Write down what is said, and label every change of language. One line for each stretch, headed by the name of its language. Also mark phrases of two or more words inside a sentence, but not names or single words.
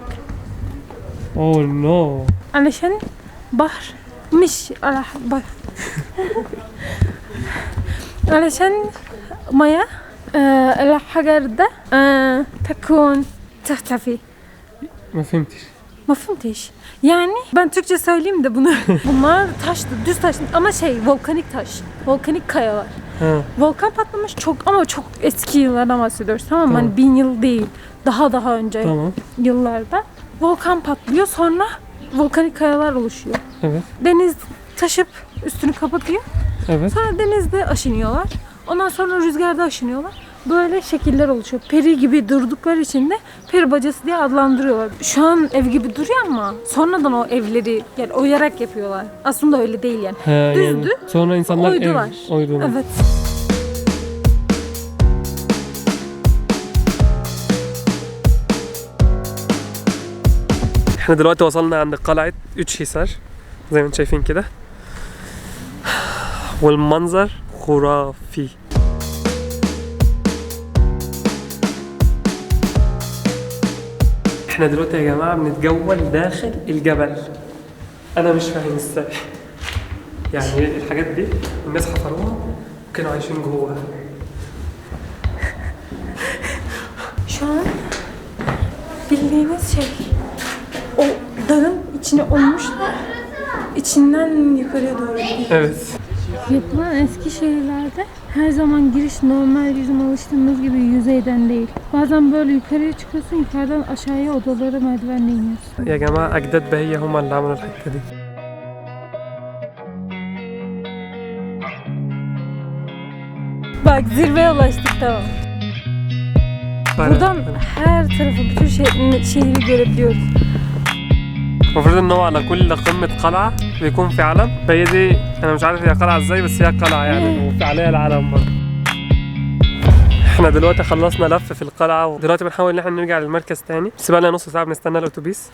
English: oh no.
Arabic: علشان بحر مش بحر علشان مياه الحجر ده تكون تختفي. ما fahmtش.
Turkish: Yani ben Türkçe söyleyeyim de bunu. Bunlar taştı, düz taş ama volkanik taş. Volkanik kayalar. Ha. Volkan patlamış çok eski yıllardan bahsediyoruz, tamam mı? Tamam. Hani 1000 yıl değil. Daha önce Tamam. yıllarda volkan patlıyor, sonra volkanik kayalar oluşuyor. Evet. Deniz taşıp üstünü kapatıyor. Evet. Sonra denizde aşınıyorlar. Ondan sonra rüzgarda aşınıyorlar. Böyle şekiller oluşuyor. Peri gibi durdukları için de peri bacası diye adlandırıyorlar. Şu an ev gibi duruyor ama sonradan o evleri yani oyarak yapıyorlar. Aslında öyle değil yani. Ha, Düzdü. yani sonra insanlar Oydular. oydular. Evet.
Arabic: احنا دلوقتي وصلنا عند قلعة اتشيسار زي ما انتم شايفين كده، والمنظر خرافي. احنا دلوقتي يا جماعة بنتجول داخل الجبل. انا مش فاهم ازاي يعني الحاجات دي الناس حفروها وكانوا عايشين جواها.
Turkish: Şu an bildiğiniz o dağın içine olmuşlar. İçinden yukarıya doğru gidiyor. Evet. Yapılan eski şehirlerde her zaman giriş normal bizim alıştığımız gibi yüzeyden değil. Bazen böyle yukarıya çıkıyorsun, yukarıdan aşağıya odalara merdivenle iniyorsun.
Arabic: يا جماعة أجداد بهية هم اللي عملوا الحتة دي.
Turkish: Bak zirveye ulaştık, tamam. Buradan her tarafı, bütün şehri görebiliyoruz.
Arabic: المفروض ان هو على كل قمة قلعة بيكون في علم، فهي دي انا مش عارف هي قلعة ازاي بس هي قلعة يعني وفي عليها العلم برضه. احنا دلوقتي خلصنا لف في القلعة ودلوقتي بنحاول ان احنا نرجع للمركز تاني، بس بقى لنا نص ساعة بنستنى الاتوبيس.